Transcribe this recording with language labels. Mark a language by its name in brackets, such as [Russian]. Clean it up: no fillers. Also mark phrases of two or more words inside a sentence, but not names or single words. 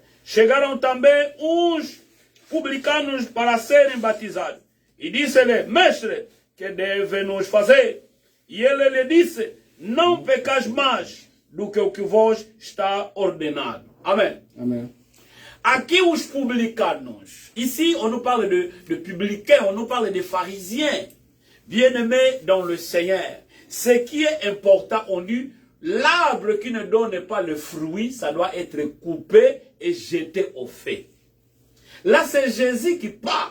[Portuguese] Chegaram também uns publicanos para serem batizados. E disse-lhe, mestre, que devemos fazer? E ele lhe disse, não pecais mais do que o que vos está ordenado. Amen. Amen. Aqui os publicanos. [French] Ici, on nous parle de publicains, on nous parle de pharisiens. Bien-aimés dans le Seigneur. Ce qui est important, on dit, l'arbre qui ne donne pas le fruit, ça doit être coupé et jeté au feu. Là, c'est Jésus qui parle.